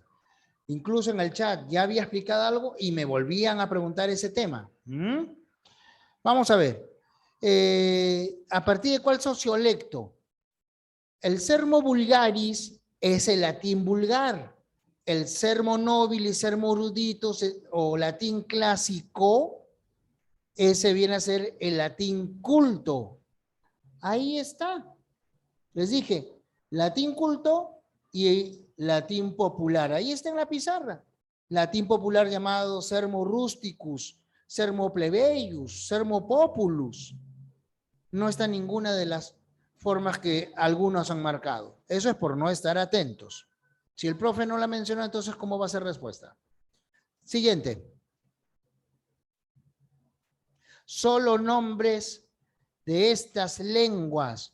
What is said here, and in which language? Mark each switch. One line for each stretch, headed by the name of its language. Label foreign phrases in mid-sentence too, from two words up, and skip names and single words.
Spanish: Incluso en el chat ya había explicado algo y me volvían a preguntar ese tema. Vamos a ver. ¿A partir de cuál sociolecto? El
Latin: sermo vulgaris
Spanish: es el latín vulgar. El
Latin: sermo nobilis, sermo eruditus
Spanish: o latín clásico, ese viene a ser el latín culto. Ahí está. Les dije, latín culto y latín popular. Ahí está en la pizarra. Latín popular llamado
Latin: sermo rusticus, sermo plebeius, sermo populus.
Spanish: No está en ninguna de las formas que algunos han marcado. Eso es por no estar atentos. Si el profe no la menciona, entonces ¿cómo va a ser respuesta? Siguiente. Solo nombres de estas lenguas.